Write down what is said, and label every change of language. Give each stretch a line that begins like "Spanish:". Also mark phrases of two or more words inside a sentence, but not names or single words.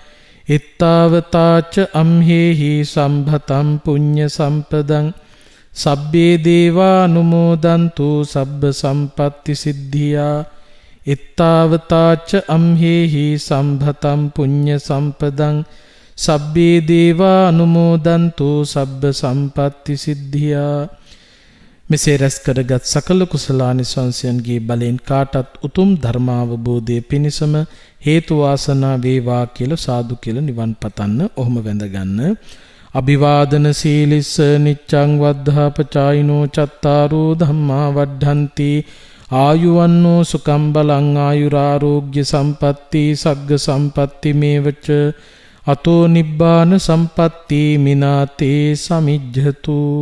Pali: ඉත්තාවතාච අම්හෙහි සම්භතම් පුඤ්ඤ සම්පදං සබ්බේ දේවා අනුමෝදන්තු සබ්බ සම්පත්ති සිද්ධියා ඉත්තාවතාච අම්හෙහි සම්භතම් පුඤ්ඤ සම්පදං සබ්බේ දේවා අනුමෝදන්තු සබ්බ සම්පත්ති සිද්ධියා.
Sinhala: මෙසේ රැස් කරගත් සකල කුසලානිසංසයන්ගේ බලෙන් කාටත් උතුම් ධර්මාවබෝධය පිණිසම හේතු වාසනා වේවා කියලා සාදු කියලා නිවන් පතන්න. ඔහොම වැඳගන්න.
Pali: අභිවාදන සීලිස්ස නිච්ඡං වද්ධාපචායිනෝ චත්තාරෝ ධම්මා වඩ්ඩන්ති ආයුවන්නෝ සුඛං බලං ආයුරාෝග්‍ය සම්පatti සග්ග සම්පatti මේවච අතෝ නිබ්බාන සම්පatti මිනාතේ සමිජ්ජතු.